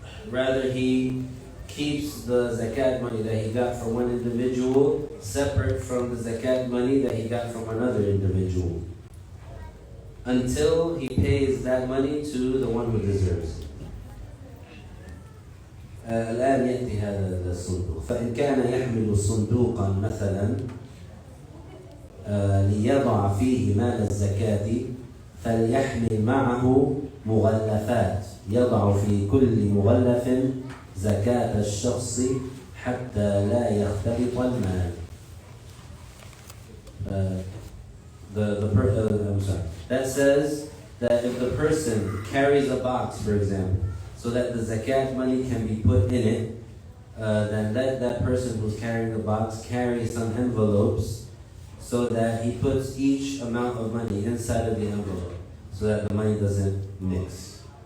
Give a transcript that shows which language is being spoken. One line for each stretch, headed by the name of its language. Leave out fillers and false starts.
English: Rather, he keeps the zakat money that he got from one individual separate from the zakat money that he got from another individual, until he pays that money to the one who deserves it.
Arabic: الآن يأتي هذا الصندوق. فإن كان يحمل صندوقا مثلا ليضع فيه مال الزكاة فليحمل معه مغلفات يضع في كل مغلف زكاة الشخص حتى لا يختلط المال.
English: I'm sorry. That says that if the person carries a box, for example, so that the zakat money can be put in it, then let that person who's carrying the box carry some envelopes so that he puts each amount of money inside of the envelope so that the money doesn't mix.